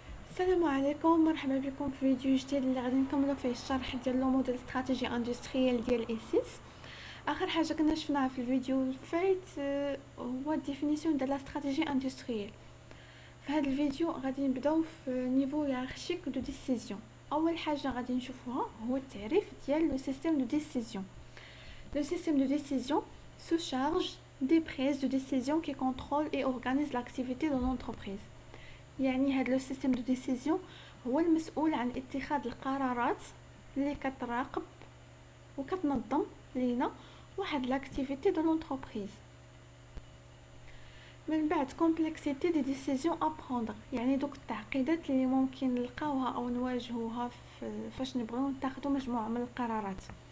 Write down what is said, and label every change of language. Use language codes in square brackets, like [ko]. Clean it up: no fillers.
[ar] السلام عليكم، مرحبا بكم في فيديو جديد اللي غادي نكملوا فيه الشرح ديال لو موديل استراتيجي اندستريال ديال ايسيس. اخر حاجه كنا شفناها في الفيديو الفايت هو الديفينيسيون ديال لا استراتيجي اندستريال. في هذا الفيديو غادي نبداو في نيفو هيرارشيك دو ديسيزيون. اول حاجه غادي نشوفوها هو التعريف ديال لو سيستيم دو ديسيزيون. [fr] Le système de décision se charge des prises de décision qui contrôlent et organisent l'activité de l'entreprise. [ar] يعني هذا لو سيستيم دو ديسيزيون هو المسؤول عن اتخاذ القرارات اللي كتراقب وكتنظم لينا واحد لاكتيفيتي دو لونتربريز. من بعد [fr] كومبلكسيتي دي ديسيزيون ا بروندر، [ar] يعني دوك التعقيدات اللي ممكن نلقاوها او نواجهوها فاش نبغيو ناخذ مجموعه من القرارات.